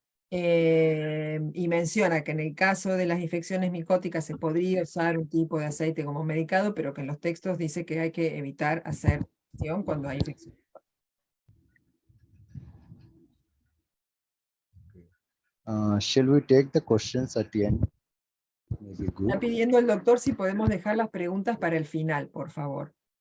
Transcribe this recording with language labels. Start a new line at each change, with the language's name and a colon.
Spanish: Y menciona que en el caso de las infecciones micóticas se podría usar un tipo de aceite como medicado, pero que en los textos dice que hay que evitar hacer acción cuando hay infección.
English: Shall we take the questions at the end?
Spanish: Está pidiendo el doctor si podemos dejar las preguntas para el final, por favor.